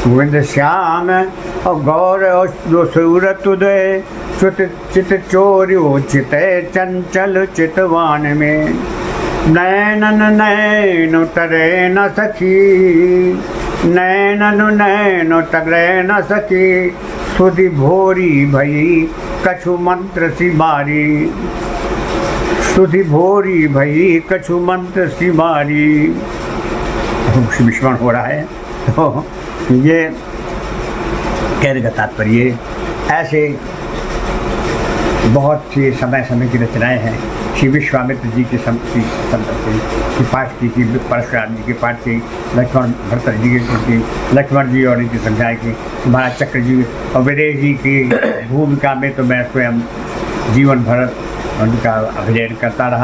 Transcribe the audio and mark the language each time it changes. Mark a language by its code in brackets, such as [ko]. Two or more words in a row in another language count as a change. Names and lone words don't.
[bra] गोविंद श्याम और गौर और सूरत उदय सुत चित चोर्यो चित चंचल चितवान में नैनन नैन तरे न सखी नैनन नैन तरे न सखी सुधि भोरी भई कछु मंत्र सिमारी सुधि भोरी भई कछु मंत्र सिमारी। [hi] विस्मरण हो रहा है। तो ये कहने का तात्पर्य ऐसे बहुत सी समय समय की रचनाएं हैं। श्री विश्वामित्र जी के की पाठ की परशुराम जी के पाठ की, लक्ष्मण भरत जी की, लक्ष्मण जी और इनकी समझाए की, महाराज चक्र जी और विदेश जी की भूमिका में तो मैं स्वयं जीवन भर उनका अभिनय करता रहा।